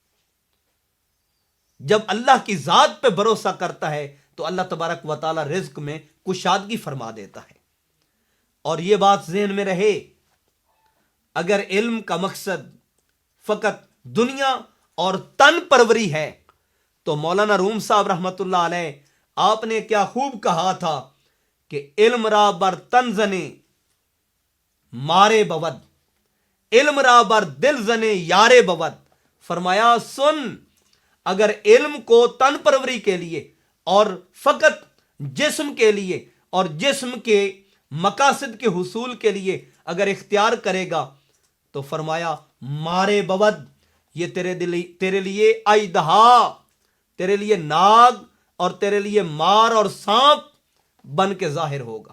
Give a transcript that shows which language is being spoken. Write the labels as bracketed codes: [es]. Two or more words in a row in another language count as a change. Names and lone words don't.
[ur] جب اللہ کی ذات پہ بھروسہ کرتا ہے تو [ar] اللہ تبارک و تعالی [ur] رزق میں کشادگی فرما دیتا ہے۔ اور یہ بات ذہن میں رہے، اگر علم کا مقصد فقط دنیا اور تن پروری ہے تو مولانا روم صاحب [ar] رحمت اللہ علیہ [ur] آپ نے کیا خوب کہا تھا کہ [fa] علم را بر تن زنے مارے بود، علم را بر دل زنے یارے بود۔ [ur] فرمایا سن، اگر علم کو تن پروری کے لیے اور فقط جسم کے لیے اور جسم کے مقاصد کے حصول کے لیے اگر اختیار کرے گا تو فرمایا [fa] مارے بود، [ur] یہ تیرے لیے اژدہا، تیرے لیے ناگ اور تیرے لیے مار اور سانپ بن کے ظاہر ہوگا۔